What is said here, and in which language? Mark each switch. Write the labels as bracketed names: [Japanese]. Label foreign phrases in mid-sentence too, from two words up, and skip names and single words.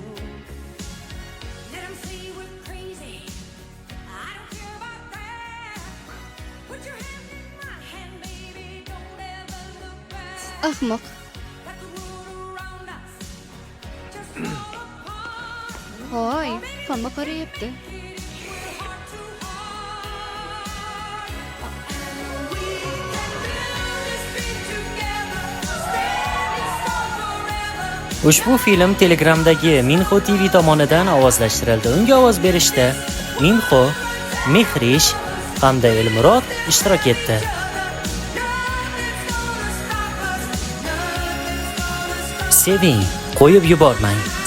[English] Let 'em see we're crazy. I don't care about that. Put your hand in my hand, baby. Don't ever look back. [Uzbek] Ahmoq. [English] Let the world around us just fall apart. [Uzbek] Hoy, hamma qarayapti. [English] We're heart to heart. And we can build this dream together. Standing strong forever. [Uzbek] Ushbu film Telegramdagi Minho TV tomonidan ovozlashtirildi. Unga ovoz berishda Minho, Mehrish hamda Elmurod ishtirok etdi. Seving, qo'yib yubormang.